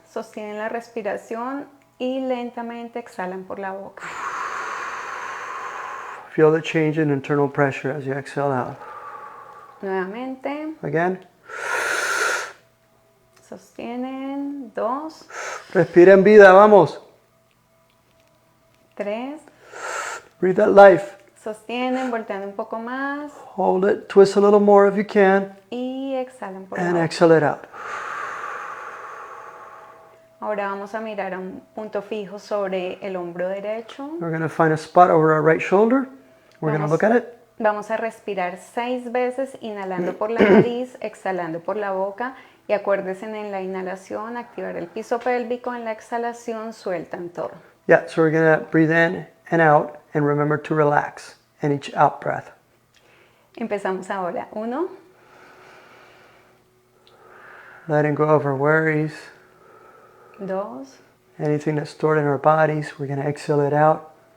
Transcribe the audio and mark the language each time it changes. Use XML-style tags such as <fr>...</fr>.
<es>Sostienen la respiración y lentamente exhalan por la boca.</es> <en>Feel the change in internal pressure as you exhale out.</en> <es>Nuevamente.</es> <en>Again.</en> <es>Sostienen. 2. Respira en vida, vamos. 3.</es> <en>Breathe that life.</en> <es>Sostienen, volteando un poco más</es> <en>Hold it. Twist a little more if you can.</en> <es>y exhalan por la</es> <en>And</en> <es>boca.</es> <en>exhale it out.</en> <es>Ahora vamos a mirar a un punto fijo sobre el hombro derecho.</es> <en>We're going to find a spot over our right shoulder. We're going to look at it.</en> <es>Vamos a respirar 6 veces, inhalando por la nariz, exhalando por la boca. Y acuérdense en la inhalación, activar el piso pélvico. En la exhalación, sueltan todo.</es> <en>Yeah, so we're going to breathe in and out and remember to relax in each out breath.</en> <es>Empezamos ahora. 1,</es> <en>Letting go of our worries,</en> <es>2,</es> <en>anything that's stored in our bodies, we're going to exhale it out.</en>